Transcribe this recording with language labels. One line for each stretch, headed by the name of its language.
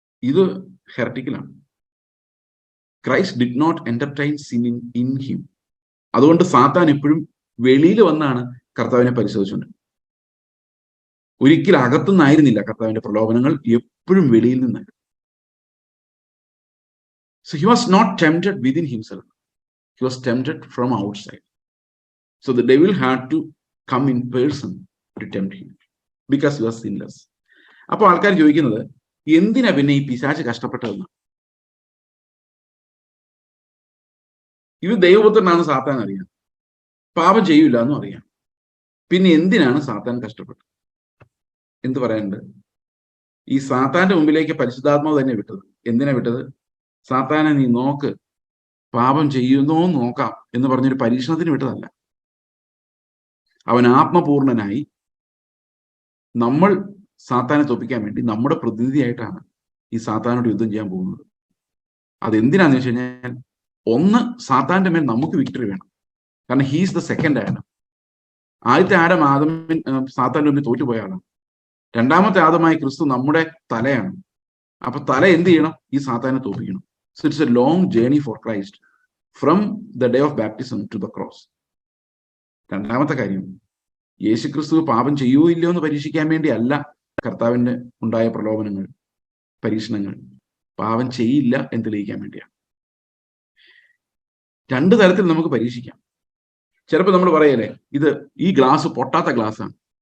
Malayalam: ഇത് ഹെർട്ടിക്കലാണ്.
English: Christ did not entertain sin in him.
Malayalam: അതുകൊണ്ട് സാത്താൻ എപ്പോഴും വെളിയിൽ വന്നാണ് കർത്താവിനെ പരിശോധിച്ചുകൊണ്ട്. ഒരിക്കലും അകത്തുനിന്നായിരുന്നില്ല കർത്താവിന്റെ പ്രലോഭനങ്ങൾ, എപ്പോഴും വെളിയിൽ നിന്നായിരുന്നു.
English: So he was not tempted within himself. He was tempted from outside. So the devil had to come in person to tempt him because he was sinless.
Malayalam: അപ്പോൾ ആൾക്കാർ ചോദിക്കുന്നത് എന്തിനാ പിന്നെ ഈ പിശാച് കഷ്ടപ്പെട്ടതെന്ന്? ഇത് ദൈവപുത്രനാണ് സാത്താൻ അറിയാം, പാപം ചെയ്യൂല എന്നും അറിയാം, പിന്നെ എന്തിനാണ് സാത്താൻ കഷ്ടപ്പെട്ടത്? എന്ത് പറയാനുണ്ട്? ഈ സാത്താന്റെ മുമ്പിലേക്ക് പരിശുദ്ധാത്മാവ് തന്നെ വിട്ടത്. എന്തിനാ വിട്ടത്? സാത്താനെ നീ നോക്ക്, പാപം ചെയ്യുന്നോ നോക്കാം എന്ന് പറഞ്ഞൊരു പരീക്ഷണത്തിന് വിട്ടതല്ല. അവൻ ആത്മപൂർണനായി നമ്മൾ സാത്താനെ തോപ്പിക്കാൻ വേണ്ടി നമ്മുടെ പ്രതിനിധിയായിട്ടാണ് ഈ സാത്താനോട് യുദ്ധം ചെയ്യാൻ പോകുന്നത്. അതെന്തിനാന്ന് വെച്ച് കഴിഞ്ഞാൽ, ഒന്ന്, സാത്താന്റെ മേൽ നമുക്ക് വിക്ടറി വേണം. കാരണം
English: He's the second Adam.
Malayalam: ആദ്യത്തെ ആഡം സാത്താന്റെ മുമ്പിൽ തോറ്റുപോയ ആളാണ്. രണ്ടാമത്തെ ആദമായ ക്രിസ്തു നമ്മുടെ തലയാണ്. അപ്പൊ തല എന്ത് ചെയ്യണം? ഈ സാത്താനെ തോപ്പിക്കണം.
English: So it's a long journey for Christ from the day of baptism to the cross.
Malayalam: രണ്ടാമത്തെ കാര്യം, യേശുക്രിസ്തു പാപം ചെയ്യുവോ ഇല്ലയോ എന്ന് പരീക്ഷിക്കാൻ വേണ്ടി അല്ല കർത്താവിന് ഉണ്ടായ പ്രലോഭനങ്ങൾ, പരീക്ഷണങ്ങൾ. പാപം ചെയ്യില്ല എന്ന് തെളിയിക്കാൻ വേണ്ടിയാണ്. രണ്ടു തരത്തിൽ നമുക്ക് പരീക്ഷിക്കാം. ചിലപ്പോൾ നമ്മൾ പറയല്ലേ, ഇത് ഈ ഗ്ലാസ് പൊട്ടാത്ത ഗ്ലാസ്സാണ്,